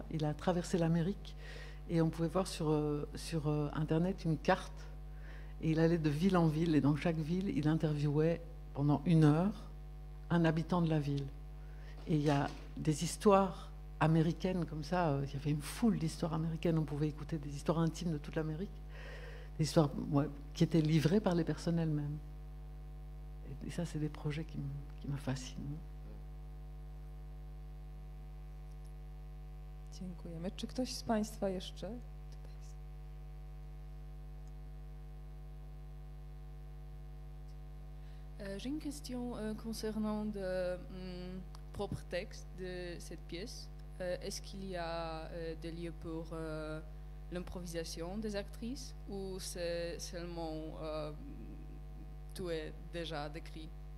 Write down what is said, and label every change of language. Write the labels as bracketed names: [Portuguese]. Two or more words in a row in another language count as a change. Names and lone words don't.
[French] Il a traversé l'Amérique, et on pouvait voir sur Internet une carte, et il allait de ville en ville, et dans chaque ville, il interviewait pendant 1 heure un habitant de la ville. Et il y a des histoires américaines comme ça. Il y avait une foule d'histoires américaines. On pouvait écouter des histoires intimes de toute l'Amérique, des histoires qui étaient livrées par les personnes elles-mêmes. Et ça, c'est des projets qui me fascinent. [Polish] Dziękujemy. Czy ktoś z Państwa jeszcze? [French] J'ai une question concernant le propre texte de cette pièce. Est-ce qu'il y a des lieux pour l'improvisation des actrices, ou c'est seulement tout est déjà décrit?